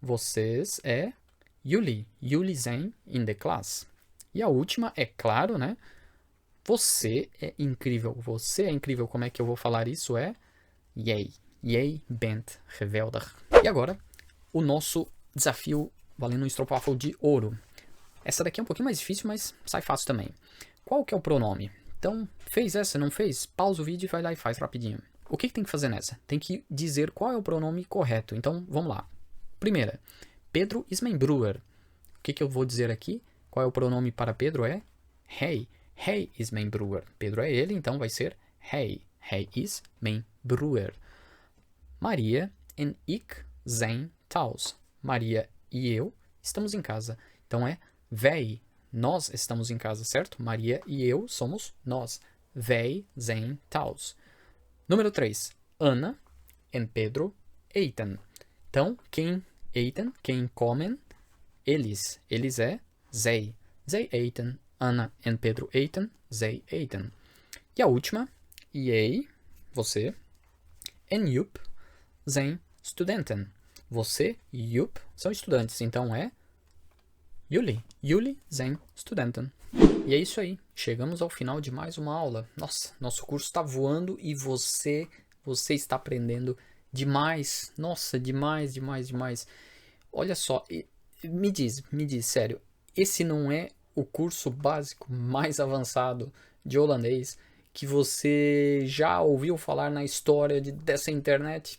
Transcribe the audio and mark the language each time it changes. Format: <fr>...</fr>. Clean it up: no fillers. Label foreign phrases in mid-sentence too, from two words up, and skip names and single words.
<pt>Vocês é</pt> <nl>Jullie. Jullie zijn in de klas.</nl> <pt>E a última é claro, né? Você é incrível. Você é incrível. Como é que eu vou falar isso?</pt> <nl>É Jij. Jij bent geweldig.</nl> <pt>E agora, o nosso desafio valendo um estropafull de ouro. Essa daqui é um pouquinho mais difícil, mas sai fácil também. Qual que é o pronome? Então, fez essa, não fez? Pausa o vídeo e vai lá e faz rapidinho. O que tem que fazer nessa? Tem que dizer qual é o pronome correto. Então, vamos lá. Primeira, Pedro</pt> <nl>is mijn broer.</nl> <pt>O que eu vou dizer aqui? Qual é o pronome para Pedro?</pt> <nl>É hij. Hij is mijn broer.</nl> <pt>Pedro é ele, então vai ser hij.</pt> <nl>Hij is mijn broer. Maria en ik zijn thuis.</nl> <pt>Maria e eu estamos em casa. Então é wij. Nós estamos em casa, certo? Maria e eu somos nós.</pt> <nl>Wij zijn thuis.</nl> <pt>Número 3. Ana e Pedro eten. Então, quem eten, quem comem, eles. Eles é</pt> <nl>zij. Zij eten. Ana e Pedro eten. Zij eten.</nl> <pt>E a última,</pt> <nl>jij, você, en Joep zijn studenten.</nl> <pt>Você e Joep são estudantes. Então é</pt> <nl>Jullie. Jullie zijn studenten.</nl> <pt>E é isso aí. Chegamos ao final de mais uma aula. Nossa, nosso curso está voando e você está aprendendo demais. Nossa, demais, demais, demais. Olha só, me diz, sério, esse não é o curso básico mais avançado de holandês que você já ouviu falar na história dessa internet?</pt>